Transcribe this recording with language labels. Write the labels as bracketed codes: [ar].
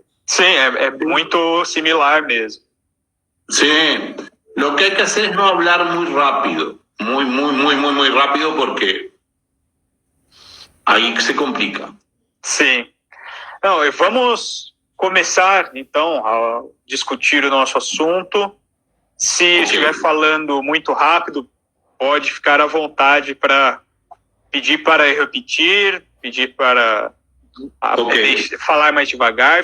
[pt] Sim, é muito similar mesmo. [es] Sí, lo que hay que hacer es no hablar muy rápido, muy rápido, porque aí se complica. [pt] Sim. Não, vamos começar, então, a discutir o nosso assunto. Se estiver falando muito rápido, pode ficar à vontade para pedir para repetir, pedir para falar mais devagar.